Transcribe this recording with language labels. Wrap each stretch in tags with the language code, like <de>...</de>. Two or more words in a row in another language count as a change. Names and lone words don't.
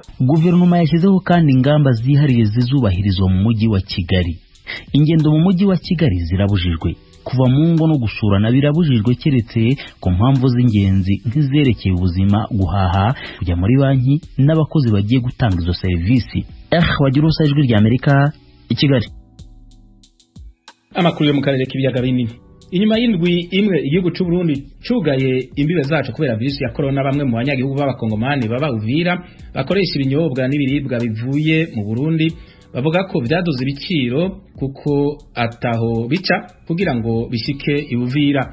<rw>Guverinoma yashyizeho kandi ingamba zihariye zizubahirizwa mu mujyi wa Kigali. Ingendo mu mujyi wa Kigali zirabujijwe, kuva mu ngo no gusurana birabujijwe keretse ku mpamvu z'ingenzi nk'izerekeye ubuzima, guhaha, kujya muri banki n'abakozi bagiye gutanga izo serivisi. Bagirubusa, Ijwi ry'Amerika, i Kigali.</rw> <rn>Amakuru yo mu karere k'ibiyaga binini. Inyuma y'indwi imwe igihugu cy'u Burundi cugaye imbibe zacu kubera virusi ya corona, bamwe mu banyagihugu b'abakongomani baba Uvira bakoresha ibinyobwa n'ibiribwa bivuye mu Burundi bavuga ko byadoze ibiciro kuko ataho bica kugira ngo bishike Uvira.</rn>